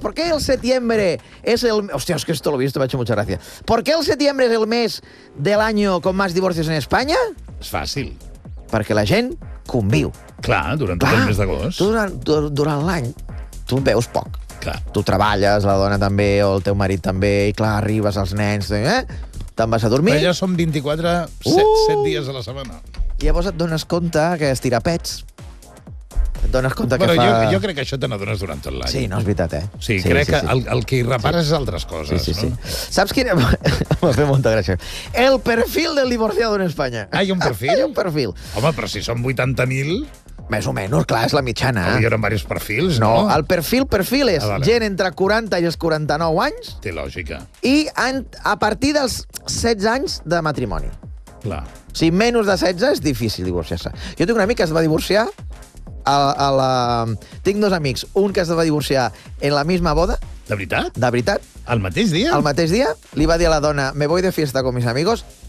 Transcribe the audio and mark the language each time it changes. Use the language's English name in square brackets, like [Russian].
[Spanish] ¿Por qué el setembre es el... Hostia, es que esto lo he visto, me ha hecho mucha gracia. ¿Por qué el setembre es el mes del año con más divorcios en España? Es fácil. [Catalan] Perquè la gent conviu. Clar, durant tot el mes d'agost. Durant l'any... Tu veus poc. Clar. Tu treballes, la dona també, o el teu marit també, i clar, arribes als nens, te'n vas a dormir... Però ja som 24, 7 dies a la setmana. I llavors et dones compte que es tira pets. Et dones compte que però fa... Però jo crec que això te n'adones durant tot l'any. Sí, no, és veritat, eh? Sí, sí crec que el que hi repara és altres coses, sí, sí, no? Sí. Saps quin... M'ha fet molta gràcia. El perfil [Spanish] del divorciado [Catalan] en Espanya. Ah, hi ha un perfil? Hi ha un perfil. Home, però si són 80.000... Més o menys, clar, és la mitjana. Hi ha diversos perfils, no? No, el perfil és gent entre 40 i els 49 anys. Té lògica. I a partir dels 16 anys de matrimoni. Clar. Si menys de 16 és difícil divorciar-se. Jo tinc un amic que es va divorciar Tinc dos amics. Un que es va divorciar en la misma boda. De veritat? De veritat. Al mateix dia? Al mateix dia. Li va dir a la dona, [Spanish] me voy de fiesta con mis amigos.